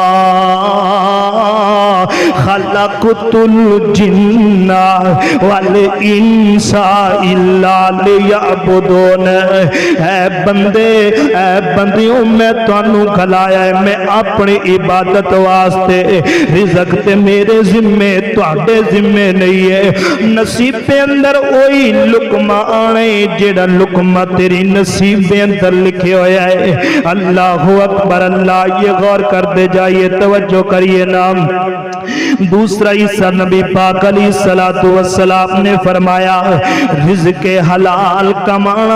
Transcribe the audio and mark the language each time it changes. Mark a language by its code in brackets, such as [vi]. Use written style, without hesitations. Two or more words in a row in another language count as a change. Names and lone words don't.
[ar] خلقت الجن والانس الا لیعبدون [pa] اے بندیوں میں تانوں گلایا ہے میں اپنی عبادت واسطے رزق تے میرے ذمے تواڈے ذمے نہیں ہے نصیب دے اندر وہی لقمہ آنے جڑا لقمہ تیری نصیب دے اندر لکھے ہویا ہے [ar] اللہ اکبر [pa] اللہ یہ غور کر دے جائیے توجہ کریے نام دوسرا حصہ نبی پاک [ar] علیہ السلام [pa] نے فرمایا رزق حلال کمانا